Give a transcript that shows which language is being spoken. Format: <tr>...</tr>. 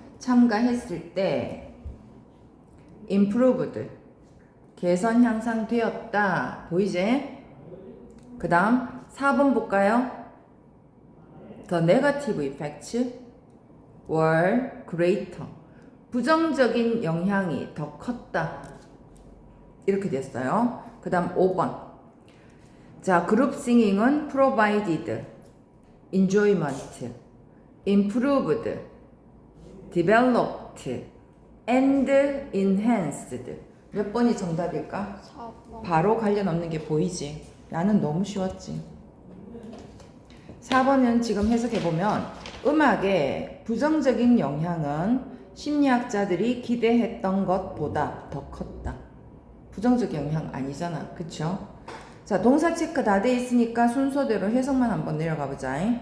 <ko>참가했을 때 improved, 개선 향상되었다. 보이지? 그 다음 4번 볼까요?</ko> <en>The negative effects were greater.</en> <ko>부정적인 영향이 더 컸다. 이렇게 됐어요. 그 다음 5번. 자, 그룹 싱잉은</ko> <en>provided enjoyment, improved, developed, and enhanced.</en> <ko>몇 번이 정답일까? 4번. 바로 관련 없는 게 보이지? 나는 너무 쉬웠지. 4번은 지금 해석해보면 음악의 부정적인 영향은 심리학자들이 기대했던 것보다 더 컸다. 부정적 영향 아니잖아. 그쵸? 자, 동사 체크 다 돼 있으니까 순서대로 해석만 한번 내려가 보자.</ko>